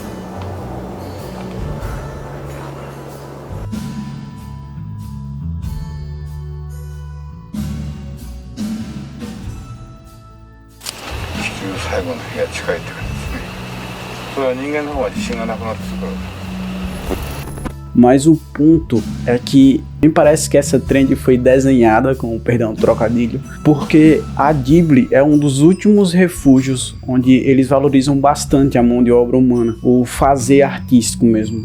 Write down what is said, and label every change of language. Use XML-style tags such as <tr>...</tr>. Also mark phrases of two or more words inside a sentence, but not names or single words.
<ja>地球最後の日が近いって感じですね。それは人間の方が自信がなくなってくる。</ja> <pt>Mas o ponto é que me parece que essa trend foi desenhada, com perdão, trocadilho, porque a Ghibli é um dos últimos refúgios onde eles valorizam bastante a mão de obra humana, o fazer artístico mesmo.</pt>